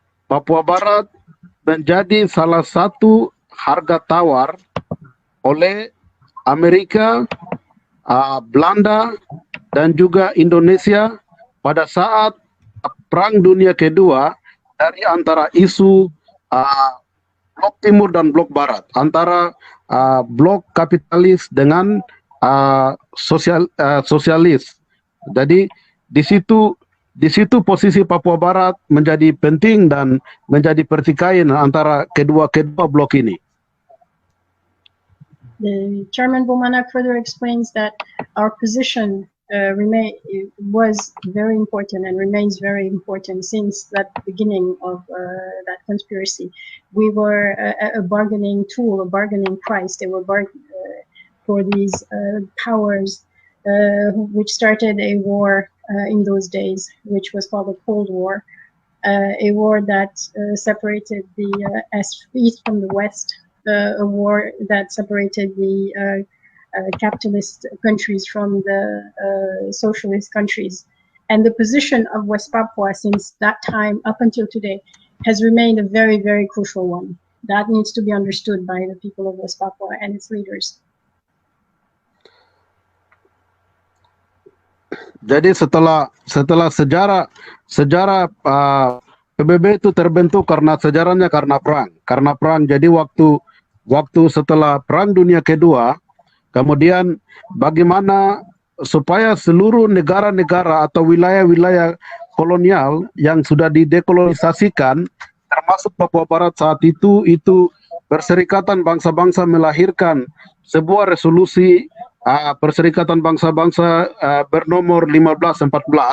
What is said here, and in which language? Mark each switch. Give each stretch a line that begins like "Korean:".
Indonesian: Papua Barat menjadi salah satu harga tawar oleh Amerika, Belanda, dan juga Indonesia pada saat Perang Dunia Kedua, dari antara isu blok timur dan blok barat, antara blok kapitalis dengan sosialis. Jadi di situ posisi Papua Barat menjadi penting dan menjadi pertikaian antara kedua blok ini.
English: The Chairman Bomanak further explains that our position was very important and remains very important since that beginning of that conspiracy. We were a bargaining tool, a bargaining price. They were for these powers, which started a war in those days, which was called the Cold War, a war that separated the East from the West, a war that separated the capitalist countries from the socialist countries. And the position of West Papua since that time up until today has remained a very, very crucial one. That needs to be understood by the people of West Papua and its leaders.
Indonesian: Jadi setelah sejarah PBB itu terbentuk sejarahnya karena perang. Jadi waktu setelah Perang Dunia Kedua, kemudian bagaimana supaya seluruh negara-negara atau wilayah-wilayah kolonial yang sudah didekolonisasikan, termasuk Papua Barat saat itu Perserikatan Bangsa-Bangsa melahirkan sebuah resolusi Perserikatan Bangsa-Bangsa bernomor 1514.